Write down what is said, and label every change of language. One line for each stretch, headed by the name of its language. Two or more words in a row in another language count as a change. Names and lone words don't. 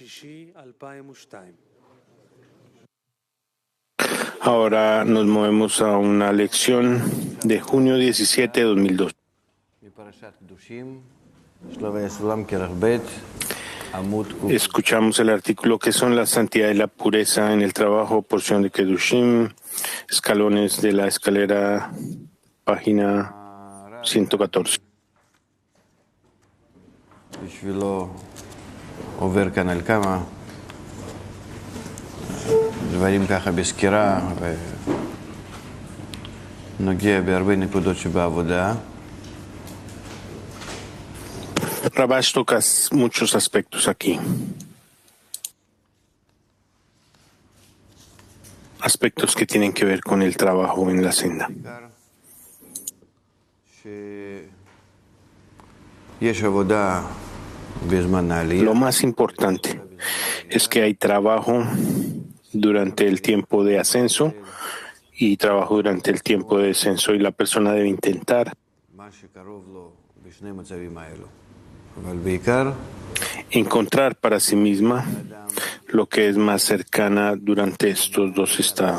Spanish: Ahora nos movemos a una lección de junio 17, 2002. Escuchamos el artículo que son la santidad y la pureza en el trabajo, porción de Kedushim, escalones de la escalera, página 114.
Hebrew: בשבילו עובר כאן על כמה דברים ככה בסקירה ונוגע בהרבה נקודות שבעבודה.
Spanish: Rabash toca muchos aspectos aquí. Aspectos que tienen que ver con el trabajo en la senda. Lo más importante es que hay trabajo durante el tiempo de ascenso y trabajo durante el tiempo de descenso, y la persona debe intentar encontrar para sí misma lo que es más cercana durante estos dos estados.